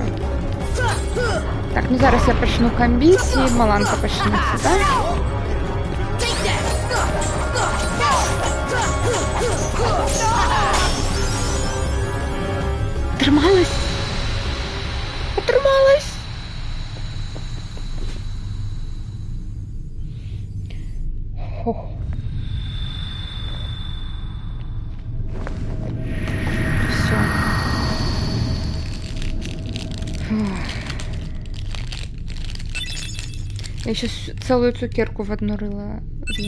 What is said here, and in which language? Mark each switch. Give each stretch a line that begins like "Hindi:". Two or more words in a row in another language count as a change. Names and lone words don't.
Belarusian: Так, ну зараз я пачну камбіць і маланка пачнецца, да? Атрымалась! Атрымалась! Ох.
Russian: Я сейчас целую цукерку в одно рыло съем.